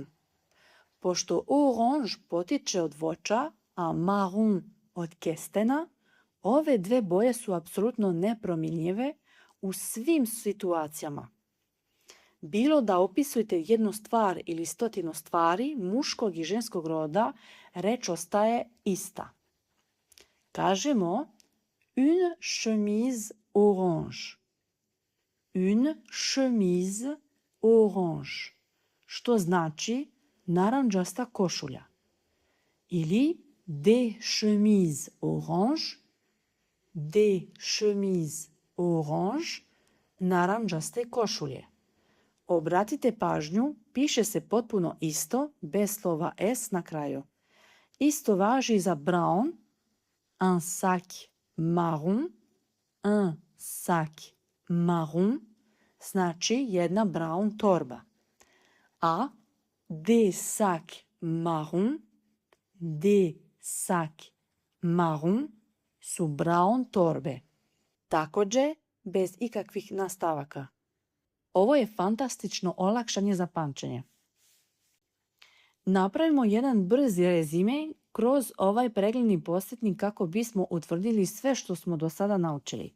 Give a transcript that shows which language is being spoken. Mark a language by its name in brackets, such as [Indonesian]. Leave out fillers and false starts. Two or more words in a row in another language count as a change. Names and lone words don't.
[Serbian] Pošto orange potiče od voća, a marun od kestena, ove dve boje su apsolutno nepromjenjive u svim situacijama. Bilo da opisujete jednu stvar ili 100 stvari muškog i ženskog roda, reč ostaje ista. [French] Kažemo une chemise orange. Une chemise orange. [Serbian] Što znači naranđasta košulja. [French] Ili des chemises orange. Des chemises orange. [Serbian] Naranđaste košulje. Obratite pažnju, piše se potpuno isto, bez slova s na kraju. Isto važi za [French] brown, un sac marron, un sac marron, [Serbian] znači jedna brown torba. [French] A des sacs marron, des sacs marron [Serbian] su brown torbe. Također, bez ikakvih nastavaka. Ovo je fantastično olakšanje za pamćenje. Napravimo jedan brzi rezime kroz ovaj pregledni podsjetnik kako bismo utvrdili sve što smo do sada naučili.